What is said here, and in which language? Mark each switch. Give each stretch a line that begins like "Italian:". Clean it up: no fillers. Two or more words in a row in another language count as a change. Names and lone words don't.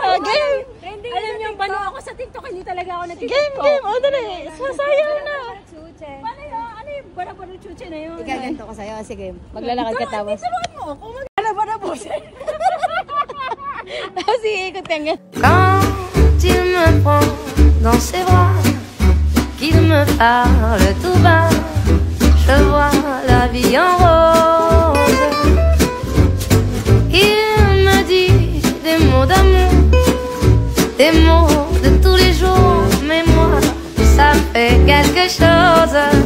Filipino: Game! Trending. Alam niyo, pano ako sa TikTok, hindi talaga ako nag-TikTok. Game! O, dali! Sasayaw na! Paano yun? Ano yung bara-bara chuche na yun? Igaganto ko sa'yo. Sige, maglalakad ka tapos. Turuan mo ako. Bara-bara buche. Tapos iikot ka nga.
French: Quand il me prend dans ses bras, qu'il me parle tout bas, je vois la vie en rose. Il me dit des mots d'amour, des mots de tous les jours, mais moi, ça me fait quelque chose.